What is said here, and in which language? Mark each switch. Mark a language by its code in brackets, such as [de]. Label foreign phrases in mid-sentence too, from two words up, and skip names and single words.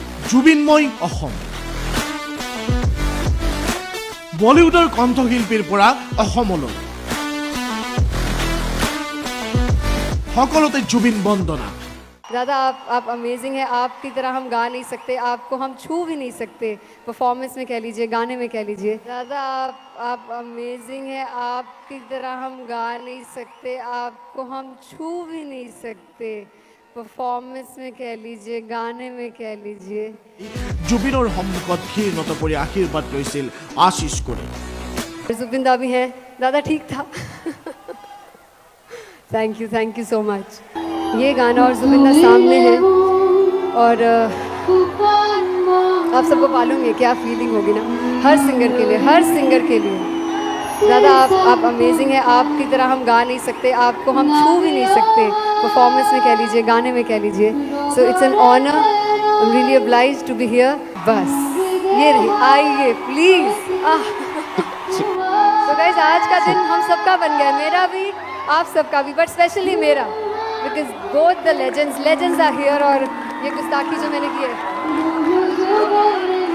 [as] জুবিনময় অসম। বলিউডৰ কণ্ঠশিল্পীৰ পৰা অসমলৈ সকলোতে জুবিন বন্দনা। [hi] दादा आप अमेजिंग है, आपकी तरह हम गा नहीं सकते, आपको हम छू भी नहीं सकते, परफॉर्मेंस में कह लीजिए, गाने में कह लीजिए। दादा आप अमेजिंग है, आपकी तरह हम गा नहीं सकते, आपको हम छू भी नहीं सकते, परफॉर्मेंस में कह लीजिए, गाने में कह लीजिए। [as] জুবিনৰ সন্মুখত ক্ষীণত পৰি আশীৰ্বাদ লৈছিল আশিস কৰে। [hi] जुबिन दा भी हैं, दादा ठीक था। [en] Thank you so much. [hi] ये गाना और जुबिन दा सामने है और आप सबको मालूम है क्या फीलिंग होगी ना, हर सिंगर के लिए। दादा आप अमेजिंग है, आपकी तरह हम गा नहीं सकते, आपको हम छू भी नहीं सकते, परफॉर्मेंस में कह लीजिए, गाने में कह लीजिए। [en] So it's an honour, I am really obliged to be here. [hi] बस ये रही, आइए प्लीज। तो गाइस आज का दिन हम सबका बन गया, मेरा भी आप सबका भी, [en] but specially [hi] मेरा, [en] because both the legends are here. [hi] और ये गुस्ताखी जो मैंने की है